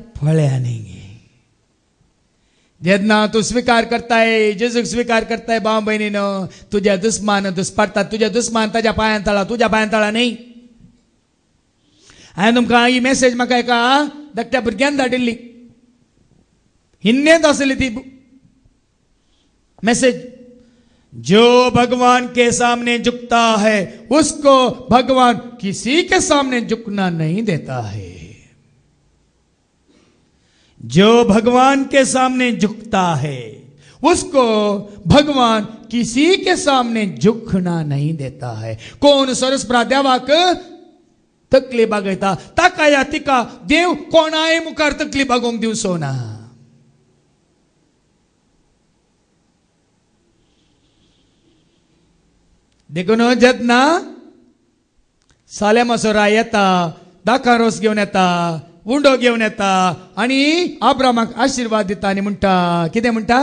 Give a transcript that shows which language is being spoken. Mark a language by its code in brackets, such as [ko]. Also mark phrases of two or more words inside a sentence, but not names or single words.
[kok] फळ्यांनी जेन्ना तूं स्विकार करताय, जेजूक स्विकार करताय भाव भयणीनो, तुज्या दुस्मान दुस्पारतात. तुज्या दुस्मान ताज्या पांयां तळा, तुज्या पांयां तळा न्ही. हांवें तुमकां ही मेसेज म्हाका एका धाकट्या भुरग्यान धाडिल्ली, हिंदींत आसली ती मैसेज. [hi] जो भगवान के सामने झुकता है उसको भगवान किसी के सामने झुकना नहीं देता है. जो भगवान के सामने झुकता है उसको भगवान किसी के सामने झुकना नहीं देता है. [kok] कोण सरस्प्रा देवाक तकली बागयता ताका या तिका देव कोणाय मुखार तकली बागोवंक दिवचो ना. देखून जेन्ना सालेम असो राय येता, दाखा रोस घेवन येता, उंडो घेवन येता आनी अब्रामाक आशिर्वाद दिता आनी म्हणटा, कितें म्हणटा,